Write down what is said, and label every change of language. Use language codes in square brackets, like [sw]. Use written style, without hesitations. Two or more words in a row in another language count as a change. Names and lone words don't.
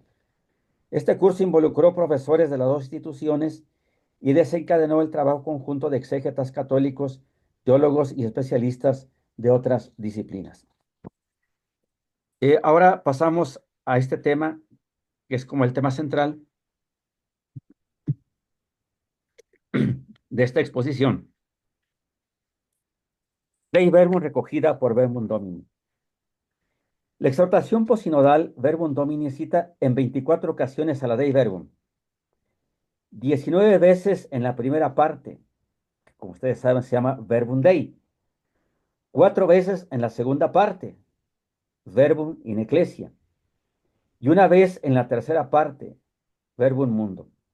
[es] Este curso involucró profesores de las dos instituciones y desencadenó el trabajo conjunto de exégetas católicos, teólogos y especialistas de otras disciplinas. Ahora pasamos a este tema, que es como el tema central de esta exposición. Dei Verbum recogida por Verbum Domini. La exhortación posinodal Verbum Domini cita en 24 ocasiones a la Dei Verbum, 19 veces en la primera parte, que como ustedes saben se llama Verbum Dei, 4 veces en la segunda parte, Verbum in Ecclesia, y una vez en la tercera parte, Verbum Mundo.